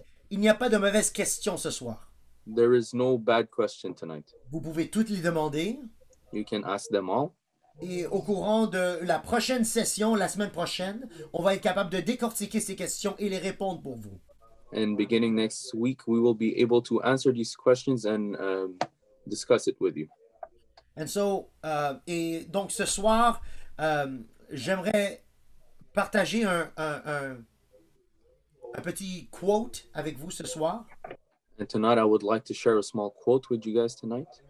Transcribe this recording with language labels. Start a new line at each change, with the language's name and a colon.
French: Il n'y a pas de mauvaise question ce soir.
English: There is no bad question tonight.
French: Vous pouvez toutes les demander.
English: You can ask them all.
French: Et au courant de la prochaine session, la semaine prochaine, on va être capable de décortiquer ces questions et les répondre pour vous.
English: And beginning next week, we will be able to answer these questions and discuss it with you. And so,
French: et donc ce soir, j'aimerais partager un petit quote avec vous ce soir.
English: And tonight, I would like to share a small quote with you guys tonight.